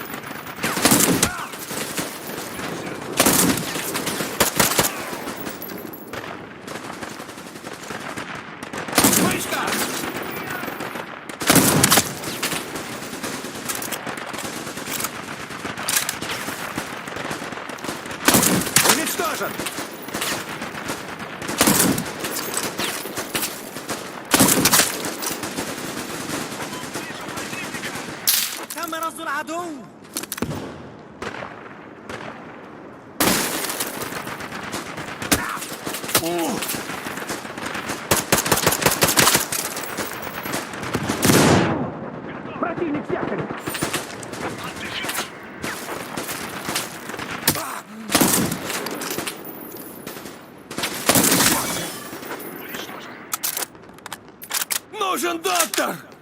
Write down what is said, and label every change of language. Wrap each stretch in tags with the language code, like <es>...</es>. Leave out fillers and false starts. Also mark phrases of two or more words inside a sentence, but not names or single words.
<ru>Войска! Уничтожен!</ru> <ar>تم رصد العدو.</ar> <ru>Противник в якоре! Нужен доктор!</ru>